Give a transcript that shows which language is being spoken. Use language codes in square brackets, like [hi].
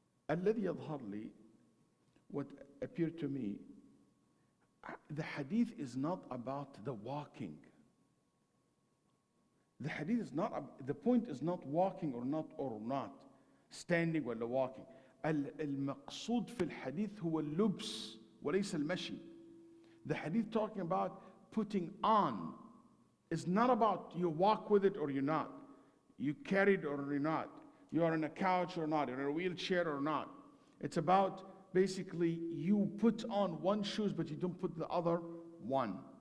[ar] الذي يظهر لي, [en] what appeared to me, the hadith is not about the walking. The hadith is not, the point is not walking or not, standing or walking. [ar] المقصود في الحديث هو اللبس وليس المشي. [en] The hadith talking about putting on. It's not about you walk with it or you're not. You carry it or you're not. You are on a couch or not. You're in a wheelchair or not. It's about basically you put on one shoes but you don't put the other one.